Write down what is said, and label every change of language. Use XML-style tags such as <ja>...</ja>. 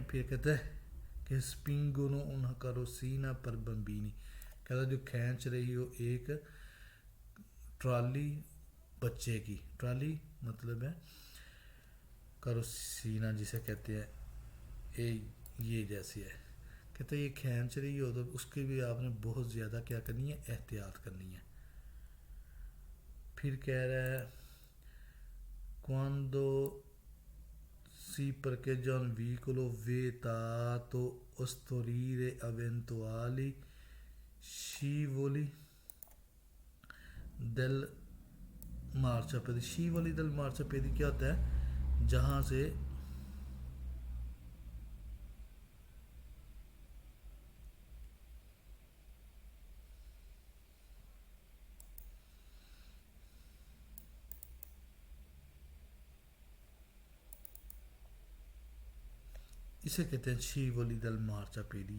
<ur>پھر کہتا ہے کہ</ur> <it>spingono una carrozzina per bambini،</it> <ur>کہتا ہے جو کھینچ رہی ہو ایک ٹرالی بچے کی. ٹرالی مطلب ہے کروسینا جسے کہتے ہیں، یہ جیسی ہے. کہتے ہیں یہ کھینچ رہی ہو تو اس کی بھی آپ نے بہت زیادہ کیا کرنی ہے، احتیاط کرنی ہے. پھر کہہ رہا ہے</ur> <it>quando si parcheggia un veicolo vietato ostorire eventuali scivoli del marciapiede. scivoli del marciapiede</it> <ur>کیا ہوتا ہے، جہاں سے اسے کہتے ہیں scivoli del marciapiede.</ur>